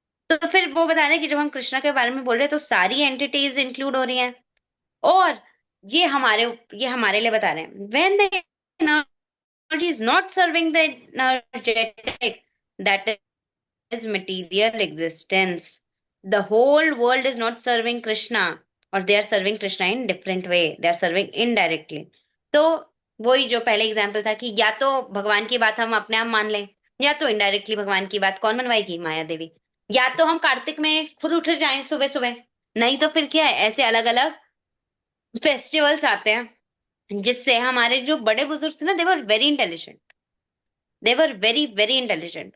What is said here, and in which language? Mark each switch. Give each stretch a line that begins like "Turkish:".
Hindi: तो फिर वो बता रहे हैं कि जब हम कृष्णा के बारे में बोल रहे हैं तो सारी एंटिटीज इंक्लूड हो रही हैं। और ये हमारे ये हमारे लिए बता रहे हैं,
English: When the energy is not serving the energetic, that is material existence. The whole world is not serving Krishna, or they are serving Krishna in different way. They are serving indirectly.
Hindi: तो वही जो पहले example था कि या तो भगवान की बात हम अपने आप मान लें, या तो इनडायरेक्टली भगवान की बात कौन मनवाएगी, माया देवी। या तो हम कार्तिक में खुद उठ जाएं सुबह सुबह, नहीं तो फिर क्या है, ऐसे अलग अलग फेस्टिवल्स आते हैं जिससे हमारे जो बड़े बुजुर्ग थे ना,
English: they were very intelligent,
Hindi: दे were very very intelligent.